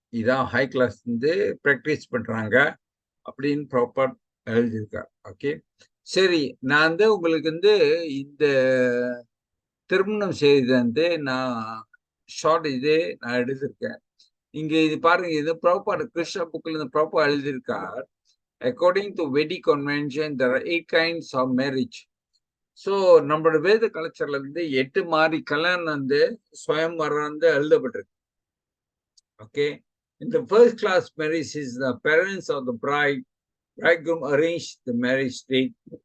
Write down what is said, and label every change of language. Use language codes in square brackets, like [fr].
[ta] இதான் high class வந்து practice பண்றாங்க அப்படின்னு ப்ராப்பர் எழுதியிருக்கார். ஓகே, சரி. நான் வந்து உங்களுக்கு வந்து இந்த திருமணம் செய்து வந்து நான் ஷார்ட் நான் எடுத்திருக்கேன். இங்க இது பாருங்க, இது ப்ராப்பர் கிருஷ்ண புக்ல இந்த ப்ராப்பர் எழுதியிருக்கார். [en] According to Vedic convention, there are 8 kinds of marriage. [ta] So நம்மளோட வேத கலாச்சாரத்துல இருந்து 8 மாதிரி கல்யாணம் வந்து சுயம்வரம் வந்து எழுதப்பட்டிருக்கு. [en] Okay, in the first class marriage is the parents of the bridegroom arrange the marriage date.